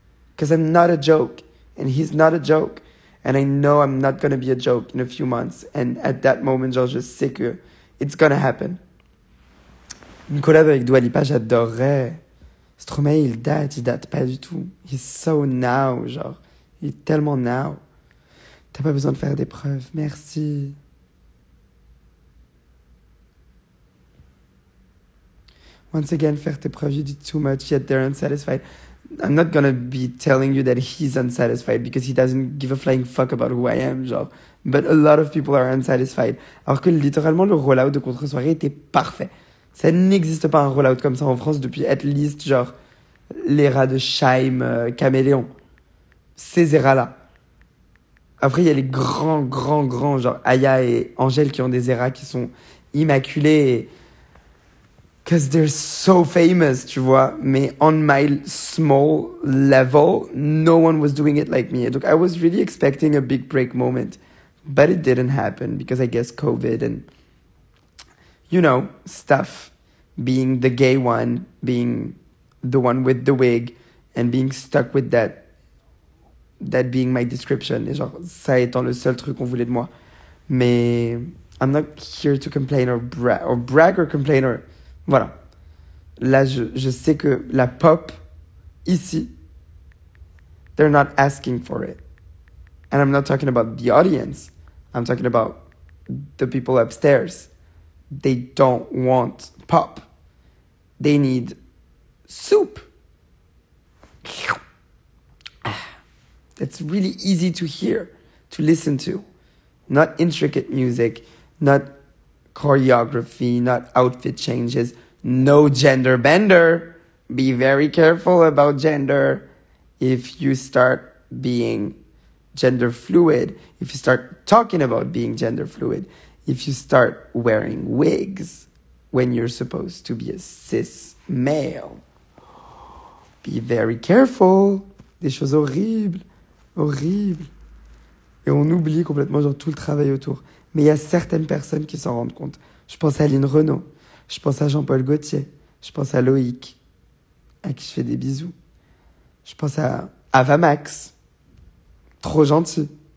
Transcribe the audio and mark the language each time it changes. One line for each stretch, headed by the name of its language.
English: Because I'm not a joke, and he's not a joke. And I know I'm not gonna be a joke in a few months. And at that moment, genre,
French: je sais que
English: it's gonna happen.
French: Une collab avec Dua Lipa, j'adorerais. Stromae, il date pas du tout.
English: He's so now,
French: genre. Il est tellement now. T'as pas besoin de faire des preuves. Merci.
English: Once again,
French: faire tes preuves,
English: you did too much, yet they're unsatisfied. I'm not gonna be telling you that he's unsatisfied because he doesn't give a flying fuck about who I am, genre. But a lot of people are unsatisfied.
French: Alors que littéralement, le rollout de contre-soirée était parfait. Ça n'existe pas un rollout comme ça en France depuis
English: at least,
French: genre, l'ère de Scheim, Caméléon. Ces éras-là. Après, il y a les grands, genre Aya et Angèle qui ont des eras qui sont immaculés.
English: Because they're so famous,
French: tu vois.
English: Mais on my small level, no one was doing it like me. Donc, I was really expecting a big break moment. But it didn't happen because I guess COVID and, you know, stuff. Being the gay one, being the one with the wig, and being stuck with that being my description.
French: Et genre, ça étant le seul truc qu'on voulait de moi.
English: Mais I'm not here to complain or brag or complain or... Voilà.
French: Là, je sais que la pop, ici,
English: they're not asking for it. And I'm not talking about the audience. I'm talking about the people upstairs. They don't want pop. They need soup. that's really easy to hear, to listen to. Not intricate music, not choreography, not outfit changes, no gender bender. Be very careful about gender. If you start being gender fluid, if you start talking about being gender fluid, if you start wearing wigs when you're supposed to be a cis male, be very careful.
French: Des choses horribles, horribles. Et on oublie complètement genre tout le travail autour. Mais il y a certaines personnes qui s'en rendent compte. Je pense à Lynn Renaud, je pense à Jean-Paul Gaultier, je pense à Loïc, à qui je fais des bisous. Je pense à Ava Max, trop gentil.